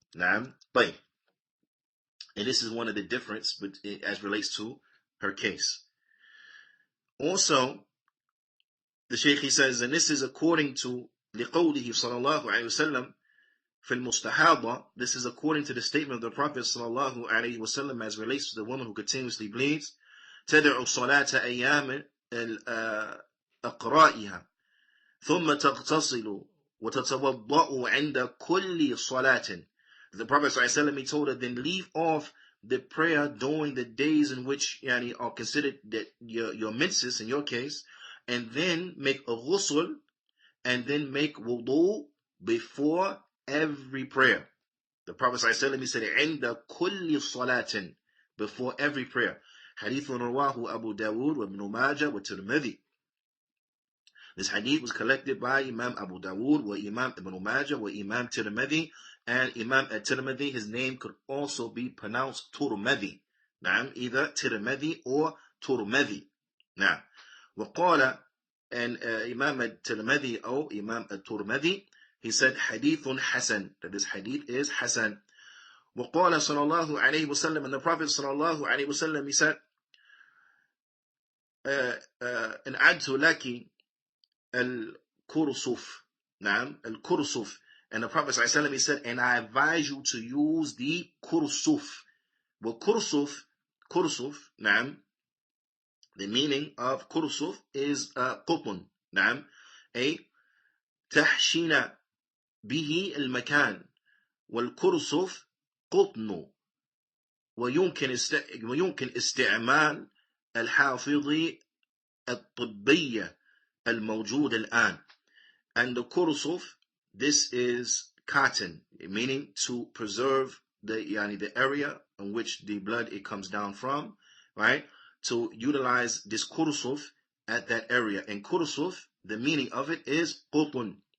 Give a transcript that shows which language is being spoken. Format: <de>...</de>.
<en>Now, but and this is one of the difference, but as relates to her case. Also, the Shaykh, he says, and this is according to</en> <ar>لقوله صلى الله عليه وسلم في المستحاضة.</ar> <en>This is according to the statement of the Prophet صلى الله عليه وسلم as relates to the woman who continuously bleeds.</en> <ar>تدعو صلاة أيام أقرائها ثم تغتسل وتتوضأ عند كل صلاة.</ar> <en>The Prophet ﷺ, he told her, then leave off the prayer during the days in which are considered that your menses in your case, and then make a ghusl, and then make wudu before every prayer. The Prophet ﷺ, he said,</en> <ar>عند كل صلاة,</ar> <en>before every prayer.</en> <ar>Hadith رواه Abu Dawud wa Ibn Majah wa Tirmidhi.</ar> <en>This hadith was collected by Imam Abu Dawud, wa Imam Ibn Majah, wa Imam Tirmidhi, and Imam at-Tirmidhi, his name could also be pronounced Turmadi. Naam, either Tirmidhi or Turmadi. Now,</en> <ar>وقال,</ar> <en>and Imam at-Tirmidhi or Imam at-Turmadi, he said hadithun hasan, that this hadith is hasan.</en> <ar>وقال صلى الله عليه وسلم,</ar> <en>and the Prophet</en> <ar>صلى الله عليه وسلم,</ar> <en>he said,</en> <ar>أن أعدت لك الكرسف. نعم, الكرسف.</ar> <en>And the Prophet ﷺ, he said, and I advise you to use the kursuf. Well, kursuf,</en> <ar>نعم,</ar> <en>the meaning of kursuf is qutun,</en> <ar>نعم, a تحشين به المكان, والكرسف قطن, ويمكن استعمال الحافظ الطبية الموجود الآن.</ar> <en>And the kursuf, this is cotton, meaning to preserve the area in which the blood it comes down from, right? To utilize this kursuf at that area. And kursuf, the meaning of it is qutun.</en>